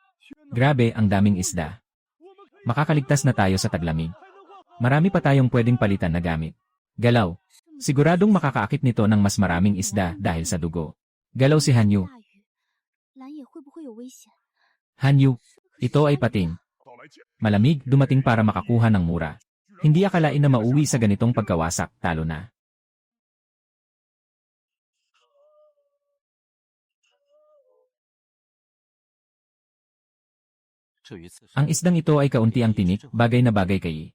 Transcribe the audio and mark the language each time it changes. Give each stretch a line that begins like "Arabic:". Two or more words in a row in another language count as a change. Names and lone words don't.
Filipino: Grabe, ang daming isda. Makakaligtas na tayo sa taglamig. Marami pa tayong pwedeng palitan na gamit. Galaw. Siguradong makakaakit nito ng mas maraming isda dahil sa dugo. Galaw si Hanyu.
Chinese: 蓝野会不会有危险？
Filipino: Hanyu, ito ay pating. Malamig, dumating para makakuha ng mura. Hindi akalain na mauwi sa ganitong pagkawasak, talo na. Ang isdang ito ay kaunti ang tinik, bagay na bagay kay.